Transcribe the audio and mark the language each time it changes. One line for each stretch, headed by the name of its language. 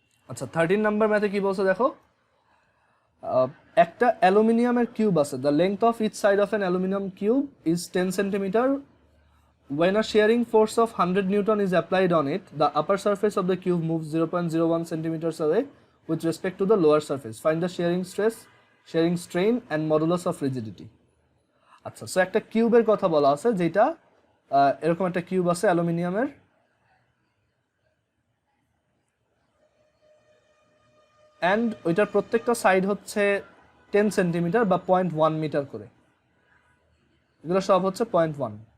Bangla: আচ্ছা 13 নাম্বার ম্যাথে কি বলছে দেখো, একটা অ্যালুমিনিয়ামের কিউব আছে,
English: The length of each side of an aluminium cube is 10 centimetre. When a shearing force of 100 Newton is applied on it, the upper surface of the cube moves 0.01 centimeters away with respect to the lower surface. Find the shearing stress, shearing strain and modulus of rigidity.
Bangla: আচ্ছা, so একটা কিউবের কথা বলা আছে, যেটা এরকম একটা cube আছে অ্যালুমিনিয়ামের, অ্যান্ড ওইটার প্রত্যেকটা সাইড হচ্ছে 10 সেন্টিমিটার বা 0.1 মিটার করে, এগুলো সব হচ্ছে 0.1।